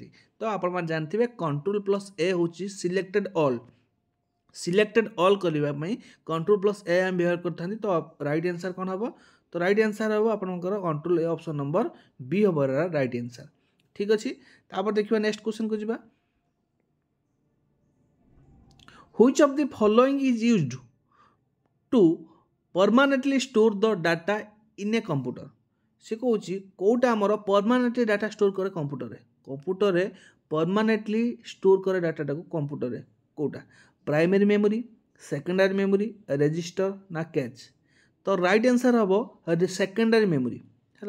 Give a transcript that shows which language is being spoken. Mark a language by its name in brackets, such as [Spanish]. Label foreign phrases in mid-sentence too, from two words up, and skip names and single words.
[Odia] ତ ଆପଣମାନେ ଜାଣିଥିବେ Ctrl+A ହେଉଛି [English] selected all [Odia] କରିବା ପାଇଁ Ctrl+A ଆମେ ବ୍ୟବହାର କରିଥାନ୍ତି। ତ [English] right answer [Odia] କ'ଣ ହେବ? ତ [English] right answer [Odia] ହେବ ଆପଣଙ୍କର Ctrl+A [English] option number B [Odia] ହେବ [English] right answer. [Odia] ଠିକ୍ ଅଛି। ତାପରେ ଦେଖିବା [English] next questionକୁ [Odia] ଯିବା। [English] Which of the following is used to permanently store the data in a computer? [Odia] ସେ କହୁଛି କେଉଁଟା ଆମର [English] permanently data store [Odia] କରେ କମ୍ପ୍ୟୁଟରରେ [English] permanently store [Odia] କରେ ଡାଟାଟାକୁ କମ୍ପ୍ୟୁଟରରେ କେଉଁଟା? [English] primary memory, secondary memory, register ନା cache? [Odia] ତ [English] right answer [Odia] ହେବ [English] secondary memory [Odia] ହେଲା।